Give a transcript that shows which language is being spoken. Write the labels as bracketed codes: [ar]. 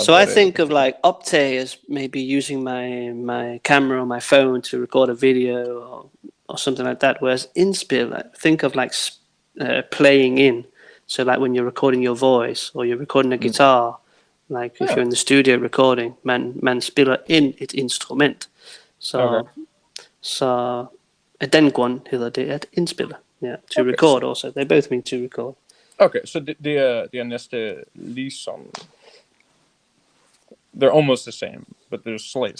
[en] So I think of like optage as maybe using my camera or my phone to record a video or something like that. Whereas indspille, think of like playing in. So like when you're recording your voice or you're recording a guitar, like if you're in the studio recording, [da] man spiller ind et instrument. Så af den grund hedder det at indspille. [en] Yeah, to record also. They both mean to record. [da] Okay, så det er næste ligesom. [en] They're almost the same, but there's slight.